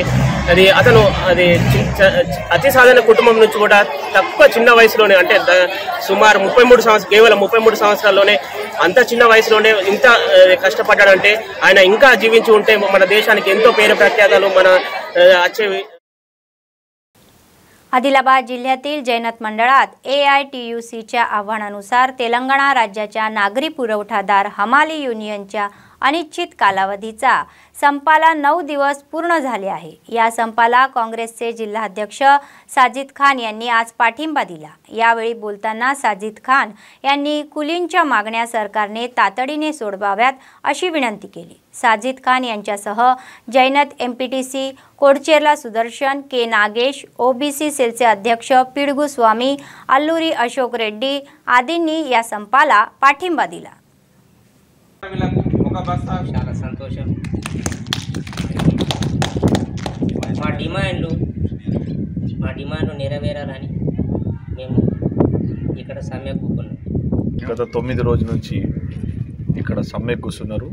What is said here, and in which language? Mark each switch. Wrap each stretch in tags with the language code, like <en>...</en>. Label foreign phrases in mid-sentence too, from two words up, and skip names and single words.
<te>అతను అతి సాధారణ కుటుంబం నుంచి కూడా తక్కువ చిన్న వయసులోనే, అంటే సుమారు 33 సంవత్సరాలు, కేవలం 33 సంవత్సరాల్లోనే అంత చిన్న వయసులోనే ఇంత కష్టపడ్డాడంటే ఆయన ఇంకా జీవించి ఉంటే మన देशाనికి ఎంతో పేరు ప్రఖ్యాతలు మన వచ్చేవి।</te> <mr>आदिलाबाद जिल्ह्यातील जैनत मंडळात AITUCच्या आव्हानानुसार तेलंगणा राज्याच्या नागरी पुरवठादार हमाली युनियनच्या अनिश्चित कालावधीचा संपाला 9 दिवस पूर्ण झाले आहे। या संपाला काँग्रेसचे जिल्हाध्यक्ष साजिद खान यांनी आज पाठिंबा दिला। यावेळी बोलताना साजिद खान यांनी कुलींच्या मागण्या सरकारने तातडीने सोडवाव्यात अशी विनंती केली। साजिद खान यांच्यासह जैनत MPTC कोडचेरला सुदर्शन, के नागेश, OBC सेलचे अध्यक्ष पिडगू स्वामी, अल्लूरी अशोक रेड्डी आदींनी या संपाला पाठिंबा दिला।</mr> <te>చాలా సంతోషం। మా డిమాండ్లు నెరవేరాలని మేము ఇక్కడ సమ్మె కూర్చున్నాం। గత 9 రోజుల నుంచి ఇక్కడ సమ్మె కూర్చున్నారు।</te>